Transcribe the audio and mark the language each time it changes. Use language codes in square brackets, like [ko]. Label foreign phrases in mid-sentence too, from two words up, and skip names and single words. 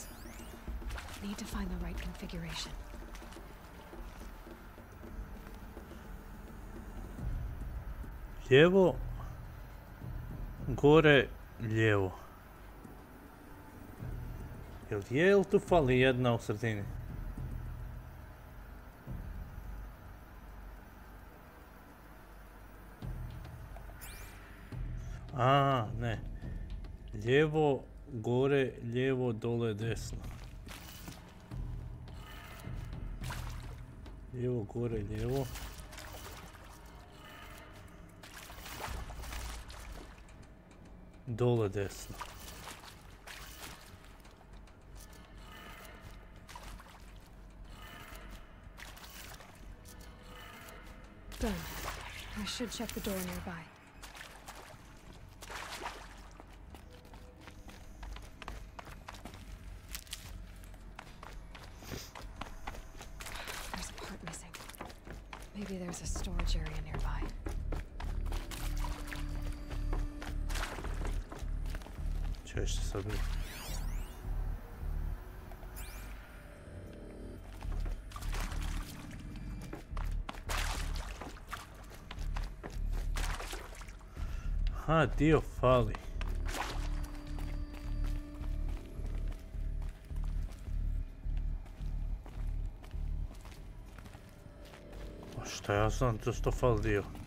[en] Need to find the right configuration. [hr] Lijevo, gore, lijevo. Jel tu fali jedna u sredini? A, ne. Lijevo, gore, lijevo, dole, desno. Lijevo, gore, lijevo. Dole, desno. [en] Done. I should check the door nearby. Maybe there's a storage area nearby. [hr] Kaj što sad bilo? Aha, dio fali. A šta ja znam, to što fali dio?